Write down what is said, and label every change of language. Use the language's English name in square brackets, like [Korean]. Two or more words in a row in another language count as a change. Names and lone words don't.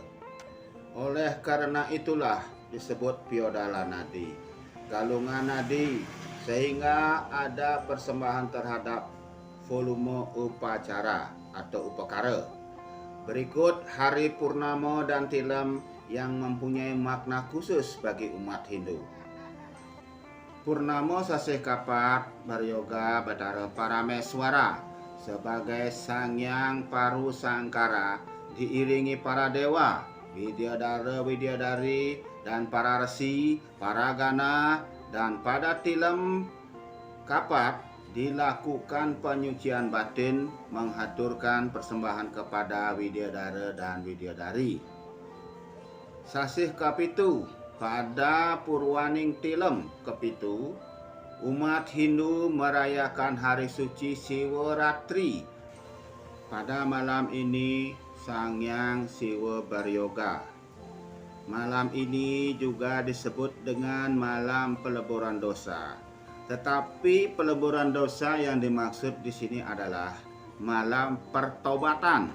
[Indonesian] Oleh karena itulah disebut Piodala Nadi, galungan nadi, sehingga ada persembahan terhadap volume upacara atau upakara. Berikut hari purnama dan tilem yang mempunyai makna khusus bagi umat Hindu. Purnama sasih kapat beryoga Bathara Parameswara sebagai Sang Hyang Paru Sangkara, diiringi para dewa, Widyadara-widyadari, dan para resi, para gana, dan pada tilem kapat dilakukan penyucian batin, menghaturkan persembahan kepada Widyadara dan Widyadari. Sasih kapitu, pada purwaning tilem kepitu, umat Hindu merayakan hari suci Siwaratri. Pada malam ini Sang Hyang Siwa beryoga. Malam ini juga disebut dengan malam peleburan dosa. Tetapi peleburan dosa yang dimaksud di sini adalah malam pertobatan.